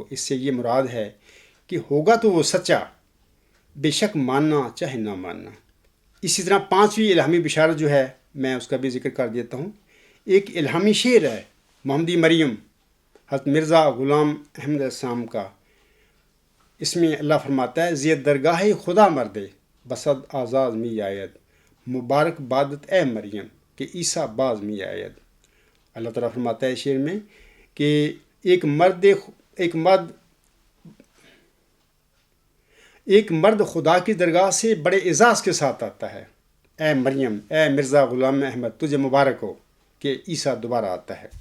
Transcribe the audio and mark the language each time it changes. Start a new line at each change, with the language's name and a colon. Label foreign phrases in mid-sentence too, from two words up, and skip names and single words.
Urdu: اس سے یہ مراد ہے کہ ہوگا تو وہ سچا، بے شک ماننا چاہے نہ ماننا۔ اسی طرح 5ویں الہامی بشارت جو ہے میں اس کا بھی ذکر کر دیتا ہوں۔ ایک الہامی شعر ہے محمدی مریم حضرت مرزا غلام احمد السلام کا، اس میں اللہ فرماتا ہے،
Persian: زید درگاہ خدا مردے بسد آزاد می آید مبارک بادت اے مریم کہ عیسیٰ باز می آید۔
Urdu: اللہ تعالیٰ فرماتا ہے شعر میں کہ ایک مرد ایک مرد خدا کی درگاہ سے بڑے اعزاز کے ساتھ آتا ہے، اے مریم، اے مرزا غلام احمد، تجھے مبارک ہو کہ عیسیٰ دوبارہ آتا ہے۔